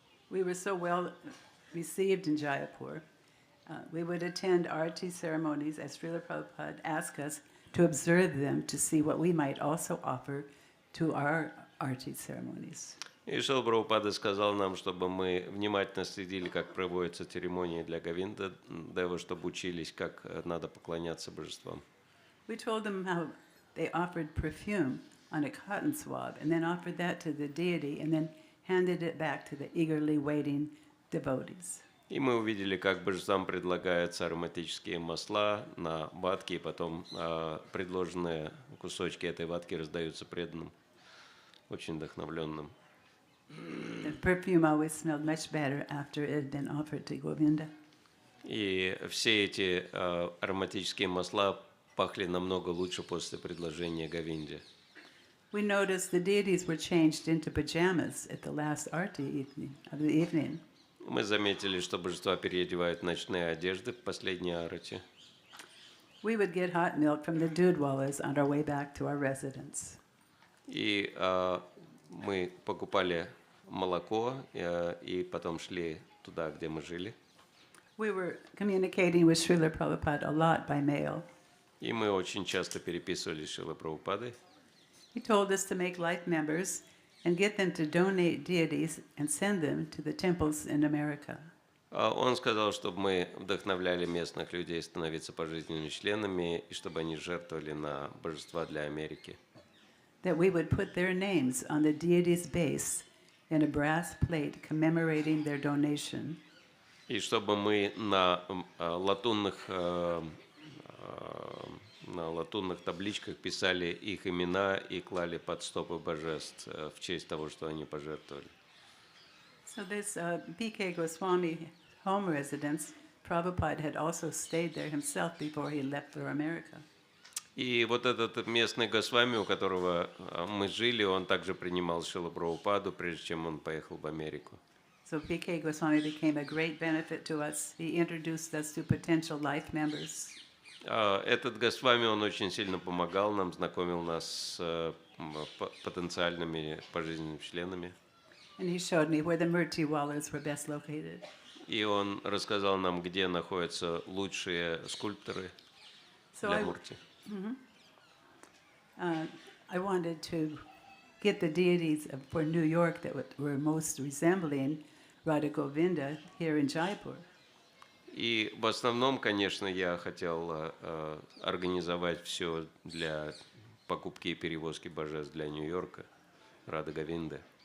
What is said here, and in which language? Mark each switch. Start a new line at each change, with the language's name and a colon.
English: We were so well received in Jaipur. We would attend arti ceremonies as Srila Prabhupada asked us to observe them to see what we might also offer to our arti ceremonies.
Russian: И Шрила Прабхупада сказал нам, чтобы мы внимательно следили, как проводятся церемонии для Говинда Девы, чтобы учились, как надо поклоняться божествам.
English: We told them how they offered perfume on a cotton swab and then offered that to the deity and then handed it back to the eagerly waiting devotees.
Russian: И мы увидели, как божествам предлагаются ароматические масла на ватке, и потом предложенные кусочки этой ватки раздаются преданным, очень вдохновленным.
English: The perfume always smelled much better after it had been offered to Govinda.
Russian: И все эти ароматические масла пахли намного лучше после предложения Говинде.
English: We noticed the deities were changed into pajamas at the last arti of the evening.
Russian: Мы заметили, что божества переодевают ночные одежды в последней арати.
English: We would get hot milk from the dudwalas on our way back to our residence.
Russian: И мы покупали молоко и потом шли туда, где мы жили.
English: We were communicating with Srila Prabhupada a lot by mail.
Russian: И мы очень часто переписывались с Шрилой Прабхупадой.
English: He told us to make life members and get them to donate deities and send them to the temples in America.
Russian: Он сказал, чтобы мы вдохновляли местных людей становиться пожизненными членами и чтобы они жертвовали на божества для Америки.
English: That we would put their names on the deity's base in a brass plate commemorating their donation.
Russian: И чтобы мы на латунных табличках писали их имена и клали под стопы божеств в честь того, что они пожертвовали.
English: So this P.K. Goswami home residence, Prabhupada had also stayed there himself before he left for America.
Russian: И вот этот местный Госвами, у которого мы жили, он также принимал Шрилу Прабхупаду, прежде чем он поехал в Америку.
English: So P.K. Goswami became a great benefit to us. He introduced us to potential life members.
Russian: Этот Госвами, он очень сильно помогал нам, знакомил нас с потенциальными пожизненными членами.
English: And he showed me where the Murti Wallers were best located.
Russian: И он рассказал нам, где находятся лучшие скульпторы для Мурти.
English: I wanted to get the deities for New York that were most resembling Radha Govinda here in Jaipur.
Russian: И в основном, конечно, я хотел организовать все для покупки и перевозки божеств для Нью-Йорка, Рады Говинды.